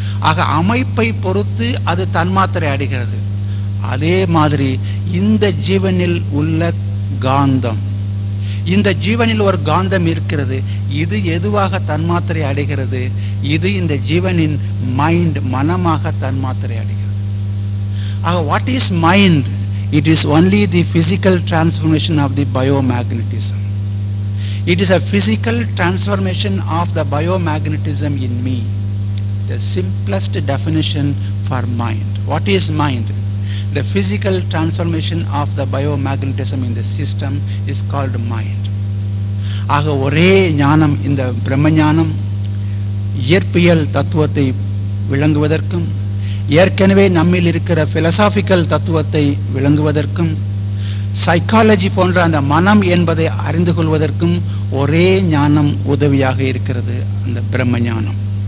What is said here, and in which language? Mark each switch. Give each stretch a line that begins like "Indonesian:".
Tamil: ஆக அமைப்பை பொறுத்து அது தன்மாத்திரை அடைகிறது. அதே மாதிரி இந்த ஜீவனில் உள்ள காந்தம், இந்த ஜீவனில் ஒரு காந்தம் இருக்கிறது. இது எதுவாக தன்மாத்திரை அடைகிறது? இது இந்த ஜீவனின் மைண்ட், மனமாக தன்மாத்திரை அடைகிறது. ஆக
English: What is mind? It is only the physical transformation of the biomagnetism. It is a physical transformation of the biomagnetism in me. The simplest definition for mind. What is mind? The physical transformation of the biomagnetism in the system is called mind.
Tamil: ஆக ஒரே ஞானம், இந்த பிரம்ம ஞானம் இயற்பியல் தத்துவத்தை விளங்குவதற்கும் ஏற்கனவே நம்மில் இருக்கிற பிலசாபிக்கல் தத்துவத்தை விளங்குவதற்கும் சைக்காலஜி போன்ற அந்த மனம் என்பதை அறிந்து கொள்வதற்கும் ஒரே ஞானம் உதவியாக இருக்கிறது, அந்த பிரம்ம ஞானம்.